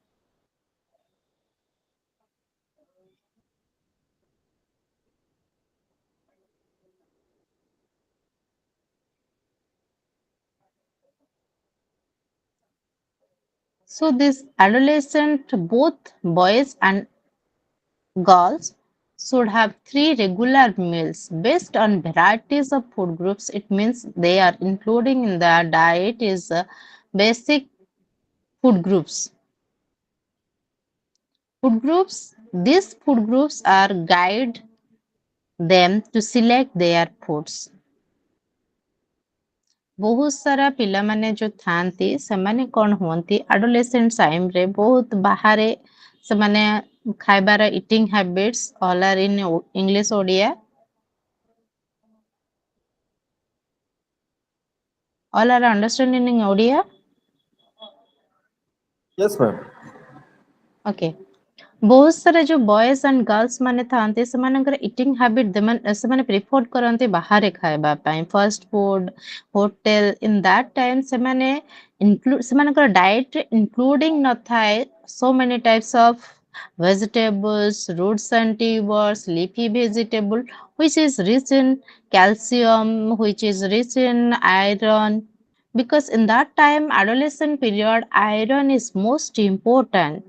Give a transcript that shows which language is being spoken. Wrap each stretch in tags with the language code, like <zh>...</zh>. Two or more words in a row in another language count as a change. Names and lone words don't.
<en>So this adolescent, both boys and girls, should have three regular meals based on varieties of food groups. It means they are including in their diet is basic food groups. Food groups. These food groups are guide them to select their foods.</en> <or>ବହୁତ ସାରା ପିଲାମାନେ ଯୋଉ ଥାଆନ୍ତି ସେମାନେ କଣ ହୁଅନ୍ତି</or> <en>adolescent timeରେ</en> <or>ବହୁତ ବାହାରେ ସେମାନେ ଖାଇବାର</or> <en>eating habits all are in English Odia all are understanding in Odia Yes, ma'am.</en> <or>ଓକେ ବହୁତ ସାରା ଯୋଉ</or> <en>boys and girls</en> <or>ମାନେ ଥାଆନ୍ତି ସେମାନଙ୍କର</or> <en>eating habit</en> <or>ସେମାନେ ପ୍ରିଫର କରନ୍ତି ବାହାରେ ଖାଇବା ପାଇଁ</or> <en>fast food hotel in that time</en> <or>ସେମାନେ ସେମାନଙ୍କର ଡାଏଟରେ ଇନକ୍ଲୁଡିଂ ନଥାଏ</or> <en>so many types of vegetables, roots and tubers, leafy vegetable, which is rich in calcium, which is rich in iron, because in that time adolescent period iron is most important.</en>